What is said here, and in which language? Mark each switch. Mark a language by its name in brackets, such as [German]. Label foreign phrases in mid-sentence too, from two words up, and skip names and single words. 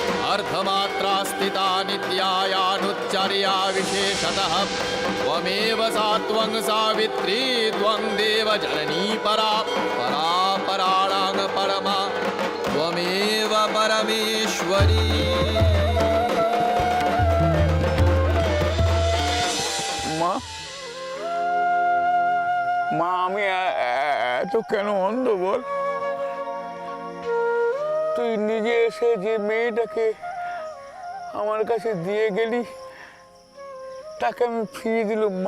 [Sanskrit] अर्धमात्रा स्थिता नित्यायानुच्चर्या विशेषतः त्वमेव सा त्वं सावित्री त्वं देवजननी परा परा पराणां परमा त्वमेव परमेश्वरी। [Bangla] মা মা আমি এত কেন অন্ধ বল? তুই নিজে এসে যে মেয়েটাকে আমার কাছে দিয়ে গেলি তাকে আমি ফিরিয়ে দিলাম মা।